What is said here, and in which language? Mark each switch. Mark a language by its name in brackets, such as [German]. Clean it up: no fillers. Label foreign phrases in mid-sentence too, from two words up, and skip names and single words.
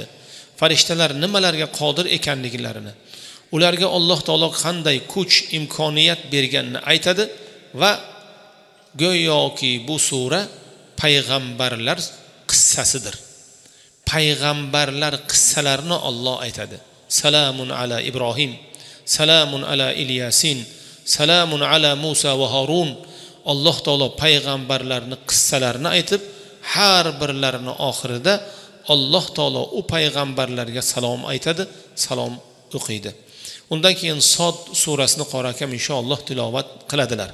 [Uzbek] Farishtalar nimalarga qodir ekanliklarini, ularga Alloh taolo qanday kuch, imkoniyat berganini aytadi va go'yoki bu sura payg'ambarlar qissasidir. Payg'ambarlar qissalarini Alloh aytadi. [Arabic] سلام على إبراهيم سلام على إل ياسين سلام على موسى وهارون. [Uzbek] Alloh taolo payg'ambarlarning qissalarini aytib, har birlarining oxirida Alloh taolo u payg'ambarlarga salom aytadi, salom o'qiydi. Undan keyin Sod surasini qorakam inshaalloh tilovat qiladilar.